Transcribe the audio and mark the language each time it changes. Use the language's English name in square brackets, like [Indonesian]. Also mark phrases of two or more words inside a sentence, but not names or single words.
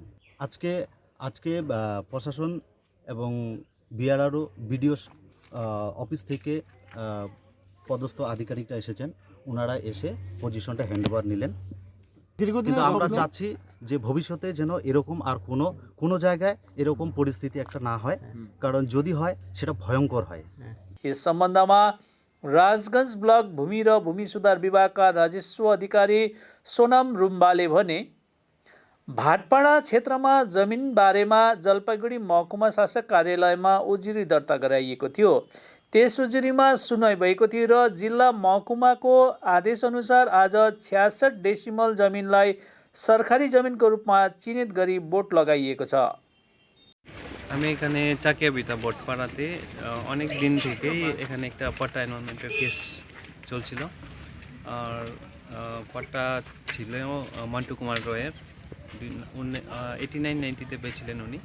[Bangla] আজকে প্রশাসন এবং বিআরআরও বিডিও অফিস থেকে পদস্থ আধিকারিকরা এসেছেন, ওনারা এসে পজিশনটা হ্যান্ডওভার নিলেন। কিন্তু আমরা চাচ্ছি যে ভবিষ্যতে যেন এরকম আর কোনো জায়গায় এরকম পরিস্থিতি একটা না হয়, কারণ যদি হয় সেটা ভয়ঙ্কর হয়। [Nepali] यस सम्बन्धमा राजगंज ब्लक भूमि र भूमि सुधार विभागका राजस्व अधिकारी सोनाम रुम्बाले भने भाटपाडा क्षेत्रमा जमिन बारेमा जलपाइगुडी महकुमा शासक कार्यालयमा उजुरी दर्ता गराइएको थियो। त्यस उजुरीमा सुनवाई भएको थियो र जिल्ला महकुमाको आदेशअनुसार आज 66 डेसिमल जमिनलाई सरकारी जमिनको रूपमा चिह्नित गरी बोट लगाइएको छ। [Bangla] আমি এখানে চাকিয়াবিতা বটপাড়াতে অনেক দিন থেকেই এখানে একটা পাট্টা এনভায়রনমেন্টের কেস চলছিল। আর পাট্টা ছিল মন্টু কুমার রয়ের, 89-90-তে পেয়েছিলেন উনি।